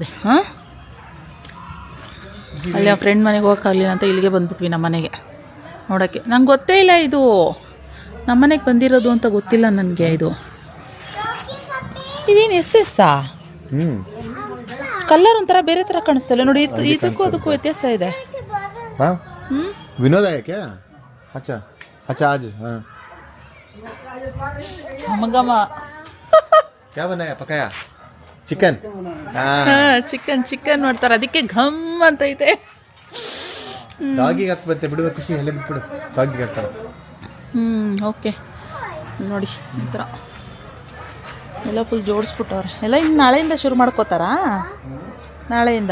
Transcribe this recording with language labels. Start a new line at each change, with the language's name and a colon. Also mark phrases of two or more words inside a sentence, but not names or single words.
Kannada: ಹಾಂ, ಅಲ್ಲಿ ಆ ಫ್ರೆಂಡ್ ಮನೆಗೆ ಹೋಗೋಕ್ಕಾಗಲಿಲ್ಲ ಅಂತ ಇಲ್ಲಿಗೆ ಬಂದ್ಬಿಟ್ವಿ ನಮ್ಮ ಮನೆಗೆ ನೋಡೋಕ್ಕೆ. ನಂಗೆ ಗೊತ್ತೇ ಇಲ್ಲ ಇದು ನಮ್ಮ ಮನೆಗೆ ಬಂದಿರೋದು ಅಂತ ಗೊತ್ತಿಲ್ಲ ನನಗೆ. ಇದೇನು ಎಸ್ಸಾ? ಕಲರ್ ಒಂಥರ ಬೇರೆ ಥರ ಕಾಣಿಸ್ತಲ್ಲ ನೋಡಿ. ಇದಕ್ಕೂ ಅದಕ್ಕೂ ವ್ಯತ್ಯಾಸ ಇದೆ.
Hindi: विनोद है क्या? अच्छा आज हाँ मगमा क्या बनाया? पकाया चिकन.
Kannada: ಚಿಕನ್ ಮಾಡ್ತಾರೆ, ಅದಕ್ಕೆ ಘಮ್ ಅಂತ ಐತೆ. ಡಾಗಿಗೆ ಹಾಕಿ ಬರುತ್ತೆ ಬಿಡುವ. ಖುಷಿ ಎಲ್ಲ ಬಿಟ್ಬಿಡು, ಡಾಗಿಗೆ ಹಾಕ್ತಾರೆ. ಓಕೆ ನೋಡಿ ಈ ಥರ ಎಲ್ಲ ಫುಲ್ ಜೋಡಿಸ್ಬಿಟ್ಟವ್ರೆ ಎಲ್ಲ. ಇನ್ನು ನಾಳೆಯಿಂದ ಶುರು ಮಾಡ್ಕೋತಾರಾ? ನಾಳೆಯಿಂದ.